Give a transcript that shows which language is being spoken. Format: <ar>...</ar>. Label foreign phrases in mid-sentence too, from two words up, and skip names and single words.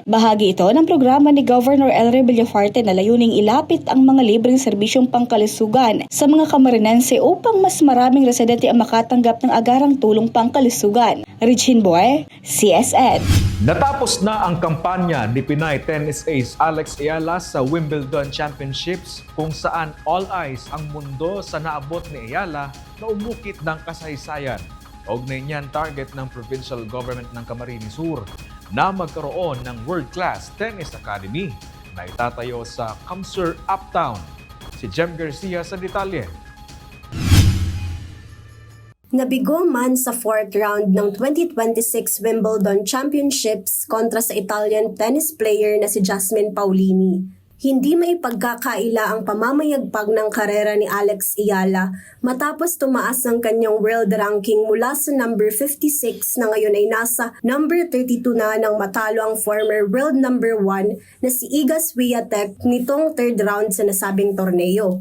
<tl>Bahagi ito ng programa ni Governor Elre Villafarte na layuning ilapit ang mga libreng serbisyong pangkalusugan sa mga Camarinense upang mas maraming residente ang makatanggap ng agarang tulong pangkalusugan. Regine Boy, CSN. Natapos na ang kampanya ni Pinay tennis ace Alex Ayala sa Wimbledon Championships kung saan</tl> <en>all eyes</en> <tl>ang mundo sa naabot ni Ayala na umukit ng kasaysayan. Kaugnay niyan target ng Provincial Government ng Camarines Sur na magkaroon ng</tl> <en>world-class tennis academy</en> <tl>na itatayo sa Camsur Uptown. Si Jem Garcia sa detalye. Nabigo man sa</tl> <en>fourth round</en> <tl>ng 2026 Wimbledon Championships kontra sa</tl> <en>Italian tennis player</en> <tl>na si Jasmine Paolini. Hindi maipagkakaila ang pamamayagpag ng karera ni Alex Ayala matapos tumaas ang kanyang</tl> <en>world ranking</en> <tl>mula sa number 56 na ngayon ay nasa number 32 na nang matalo ang</tl> <en>former world number 1</en> <tl>na si Iga Swiatek nitong</tl> <en>third round</en> <tl>sa nasabing torneo.</tl>